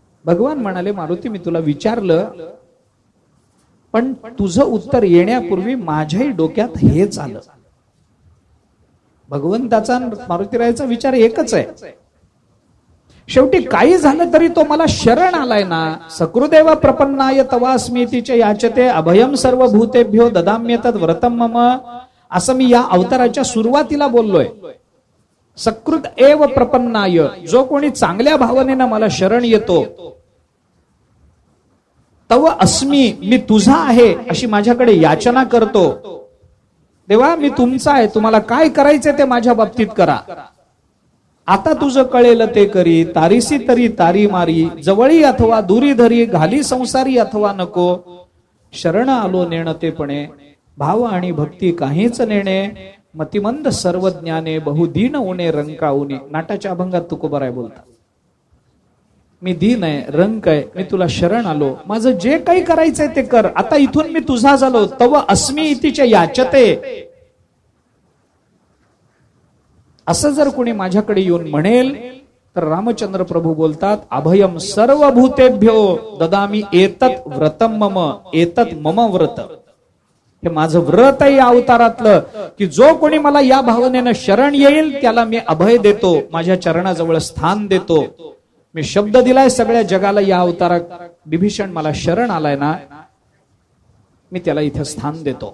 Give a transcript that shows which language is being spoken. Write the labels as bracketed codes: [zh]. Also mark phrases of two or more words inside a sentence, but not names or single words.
[mr] भगवान म्हणाले, मारुती मी तुला विचारलं, पण तुझं उत्तर येण्यापूर्वी माझ्याही डोक्यात हेच आलं. भगवंताचा मारुतीरायाचा विचार एकच आहे. शेवटी काही झालं तरी तो मला शरण आलाय ना. [sa] सकृदेव प्रपन्नाय तवास्मीतीचे याचते अभयम सर्व भूतेभ्यो ददाम्यतद व्रतम मम, [mr] असं मी या अवताराच्या सुरुवातीला बोललोय. [sa] सकृत एव प्रपन्नाय, [mr] जो कोणी चांगल्या भावनेनं मला शरण येतो, [sa] तव अस्मी, [mr] मी तुझा आहे अशी माझ्याकडे याचना करतो. देवा मी तुमचा आहे, तुम्हाला काय करायचंय ते माझ्या बाबतीत करा. आता तुझं कळेल ते करी, तारीसी तरी तारी मारी, जवळी अथवा दुरी धरी, घाली संसारी अथवा नको. शरण आलो नेणतेपणे, भाव आणि भक्ती काहीच नेणे. मतिमंद सर्व ज्ञाने, बहुदीन उणे रंकाऊने. नाटाच्या अभंगात तुकोबाराय बोलतात, मी दीन आहे, रंक आहे, मी तुला शरण आलो, माझं जे काही करायचंय ते कर, आता इथून मी तुझा झालो. [sa] तव अस्मी इतीचे याचते, [mr] असं जर कोणी माझ्याकडे येऊन म्हणेल तर रामचंद्र प्रभू बोलतात, [sa] अभयम सर्व भूतेभ्यो ददामी एतत व्रतम मम, एतत मम व्रत. [mr] हे माझं व्रत आहे या अवतारातलं, की जो कोणी मला या भावनेनं शरण येईल त्याला मी अभय देतो, माझ्या चरणाजवळ स्थान देतो. मी शब्द दिलाय सगळ्या जगाला, या अवतारात विभीषण मला शरण आलाय ना, मी त्याला इथं स्थान देतो.